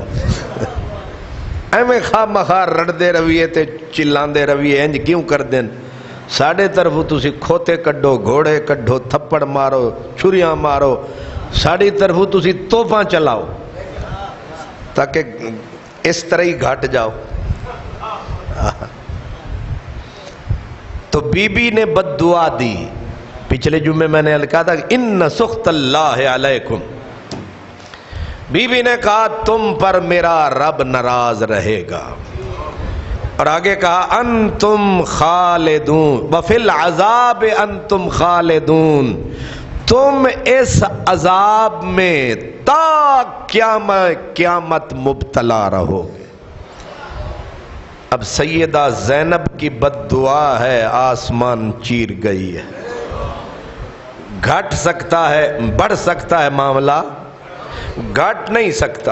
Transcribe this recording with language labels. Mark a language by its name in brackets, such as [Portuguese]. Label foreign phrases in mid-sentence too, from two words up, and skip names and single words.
[Punjabi] ایویں خواہ مخواہ رڑدے رویے تے چلاندے رویے انج کیوں کر دیں؟ ساڑھے طرف تسی کھوتے کڈو، گھوڑے کڈو، تھپڑ مارو، چھریاں مارو، ساڑھی طرف تسی توفاں چلاؤ تاکہ اس طرح ہی گھٹ جاؤ۔ [Urdu] تو بی بی نے بد دعا دی۔ پچھلے جمعے میں نے کہا تھا [Arabic] ان سخط اللہ علیکم، [Urdu] بیوی نے کہا تم پر میرا رب ناراض رہے گا، اور آگے کہا [Arabic] انتم خالدون وفی العذاب انتم خالدون، [Urdu] تم اس عذاب میں تا قیامت مبتلا رہو گے۔ اب سیدہ زینب کی بد دعا ہے، آسمان چیر گئی ہے، گھٹ سکتا ہے، بڑھ سکتا ہے معاملہ، گھٹ نہیں سکتا۔